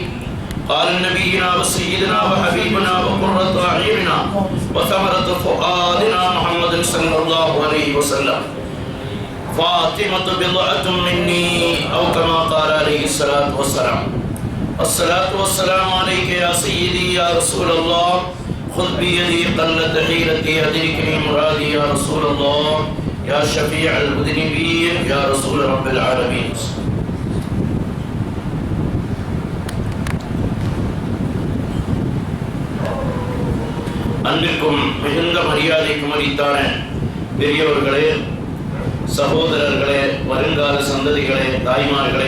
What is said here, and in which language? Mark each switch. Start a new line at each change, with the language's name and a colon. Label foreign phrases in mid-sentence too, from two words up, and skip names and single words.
Arabic: قال نبينا وسيدنا وحبيبنا وقرة أعيننا وثمرة فؤادنا محمد صلى الله عليه وسلم: فاطمة بضعة مني، أو كما قال عليه الصلاة والسلام. الصلاة والسلام عليك يا سيدي يا رسول الله، خذ بيدي قلت حيلتي أدركني مرادي يا رسول الله، يا شفيع المذنبين يا رسول رب العالمين.
Tamil: அன்பிற்கும் மிகுந்த மரியாதைக்கும் அளித்தான பெரியவர்களே, சகோதரர்களே, வருங்கால சந்ததிகளே, தாய்மார்களே,